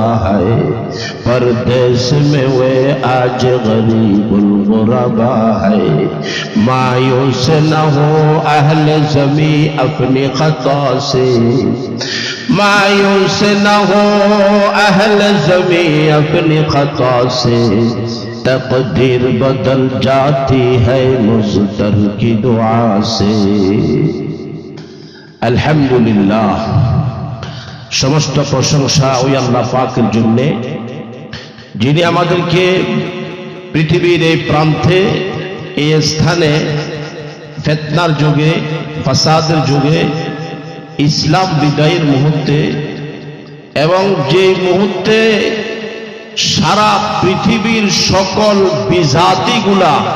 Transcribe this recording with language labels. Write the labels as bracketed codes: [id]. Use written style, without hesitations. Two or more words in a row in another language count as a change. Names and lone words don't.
[ur] ہے پردیس میں وہ آج غریب الغربا ہے مایوس نہ ہو اہل زمیں اپنی خطا سے مایوس نہ ہو اہل زمیں اپنی خطا سے تقدیر بدل جاتی ہے مزدر کی دعا سے [bn] আলহামদুলিল্লাহ সমস্ত প্রশংসা ওই আল্লাহ পাকের জন্য যিনি আমাদেরকে পৃথিবীর এই প্রান্তে এই স্থানে ফিতনার যুগে ফাসাদের যুগে ইসলাম বিদায়ের মুহূর্তে এবং যে মুহূর্তে সারা পৃথিবীর সকল বিজাতিগুলা